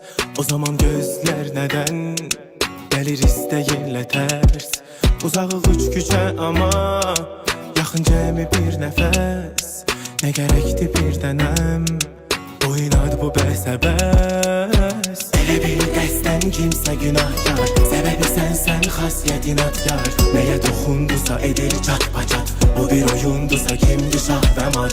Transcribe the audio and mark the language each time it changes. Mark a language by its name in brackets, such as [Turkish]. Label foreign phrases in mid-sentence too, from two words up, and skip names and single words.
[Turkish] O zaman gözler neden gelir isteyinle ters? [Azerbaijani] Uzağıq üç küçə ama yaxın cəmi bir nəfəs. Nə gərəkdi bir dənəm, bu inad bu bəsə bəs. Elə bil qəsdən kimsə günahkar, səbəbi sənsən xasiyyət inatkar. Nəyə toxundusa edir çat paçat, bu bir oyundusa kimdi şah və mat?